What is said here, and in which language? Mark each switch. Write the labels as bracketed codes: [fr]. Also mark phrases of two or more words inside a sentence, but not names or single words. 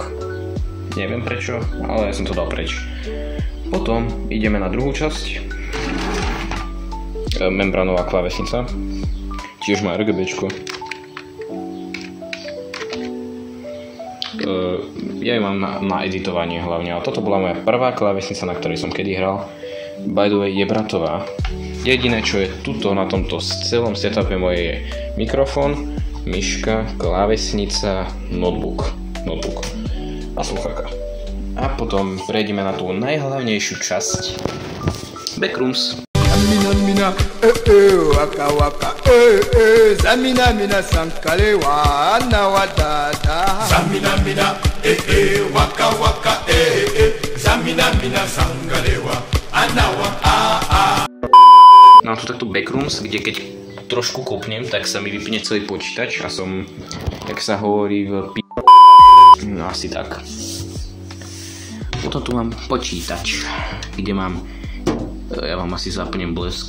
[sk] Neviem prečo, ale ja som to dal preč. Potom ideme na druhú časť. Membranová klávesnica. Tiež má RGBčko. Ja ju mám na editovanie hlavne, ale toto bola moja prvá klávesnica, na ktorej som kedy hral. [en] By the way, [sk] je bratová. Jediné, čo je tuto na tomto celom setupe moje je mikrofón, myška, klávesnica, notebook a sluchátka. A potom prejdeme na tú najhlavnejšiu časť. Backrooms. Mina, waka waka, zamina sankale wana wadada. Zamina, waka waka, zamina sankale wana wadada. Mám tu takto backrooms, kde keď trošku kopnem, tak sa mi vypne celý počítač a som, jak sa hovorí, v no asi tak. Potom tu mám počítač, kde mám, ja vám asi zapnem blesk.